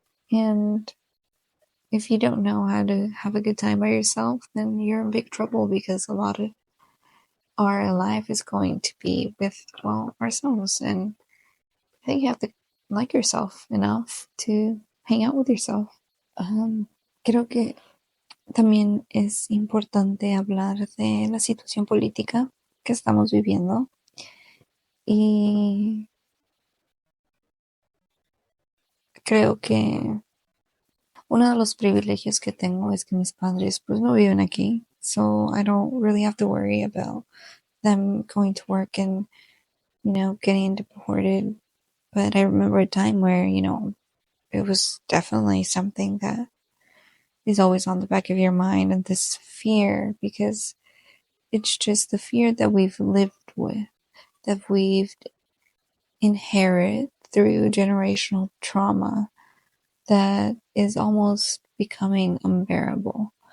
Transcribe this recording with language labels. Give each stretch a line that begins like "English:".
English: And if you don't know how to have a good time by yourself, then you're in big trouble, because a lot of our life is going to be with, well, ourselves. And I think you have to like yourself enough to hang out with yourself.
Spanish: Creo que también es importante hablar de la situación política que estamos viviendo. Y creo que uno de los privilegios que tengo es que mis padres pues no viven aquí.
English: So I don't really have to worry about them going to work and, you know, getting deported. But I remember a time where, you know, it was definitely something that is always on the back of your mind, and this fear, because it's just the fear that we've lived with, that we've inherited through generational trauma, that is almost becoming unbearable.